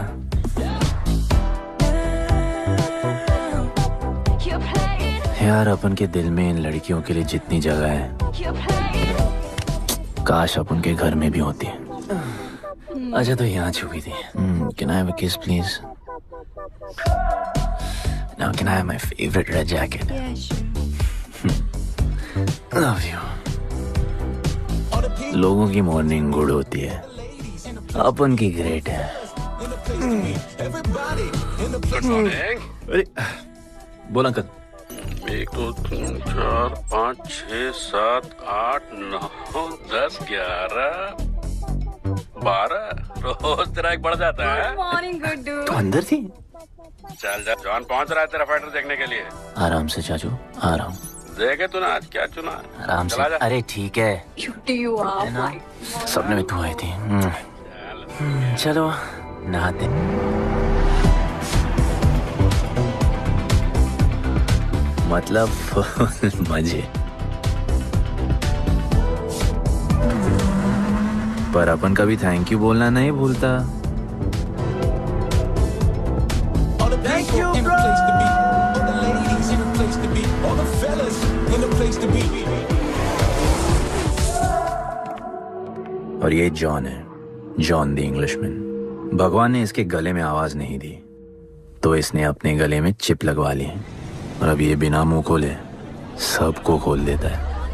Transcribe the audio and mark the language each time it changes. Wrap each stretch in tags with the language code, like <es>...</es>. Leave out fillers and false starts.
<hi>यार, अपन के दिल में इन लड़कियों के लिए जितनी जगह है, काश अपन के घर में भी होती है। अच्छा, तो यहाँ छुपी थी।</hi> <en>Can I have a kiss, please? Now can I have my favorite red jacket? Yeah, sure. Love you.</en> <hi>लोगों की मॉर्निंग गुड होती है, अपन की ग्रेट है। अरे बोल अंकल। 1 2 3 4 5 6 7 8 9 10 11 12 रोज तेरा एक बढ़ जाता है। तो अंदर थी। चल जा, जॉन पहुंच रहा है तेरा फाइटर देखने के लिए। आराम से चाचू, आराम। देखे तूने आज क्या चुना? आराम से। अरे ठीक है, सपने में तू आई थी। चलो नहाते। मतलब मजे। पर अपन कभी थैंक यू बोलना नहीं भूलता।</hi> <en>All the people in a place to be, all the ladies in a place to be, all the fellas</en> <hi>और ये जॉन है, जॉन द इंग्लिशमैन। भगवान ने इसके गले में आवाज नहीं दी तो इसने अपने गले में चिप लगवा ली और अब ये बिना मुंह खोले सबको खोल देता है।</hi>